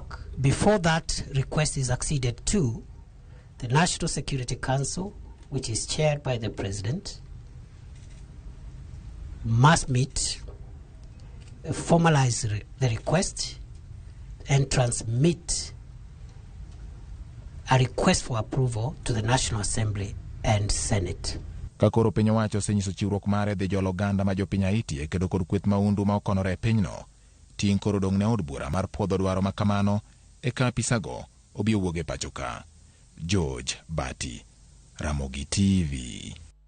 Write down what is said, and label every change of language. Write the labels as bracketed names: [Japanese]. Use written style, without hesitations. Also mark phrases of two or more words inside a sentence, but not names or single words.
[English] Before that request is acceded to, the National Security Council, which is chaired by the President, must meet, formalize the request, and transmit a request for approval to the National Assembly and Senate. [Luo (Kenya and Tanzania)] Kakoro piny owacho osenyiso chiwruok mare dhi jolo oganda ma jopiny Haiti e kedo kod kweth maundu ma okonore e pinyno. Ting' koro dong' ne od bura mar puodho dwaro makamano eka apisago obi owuog e pacho ka. George Bati, Ramogi TV.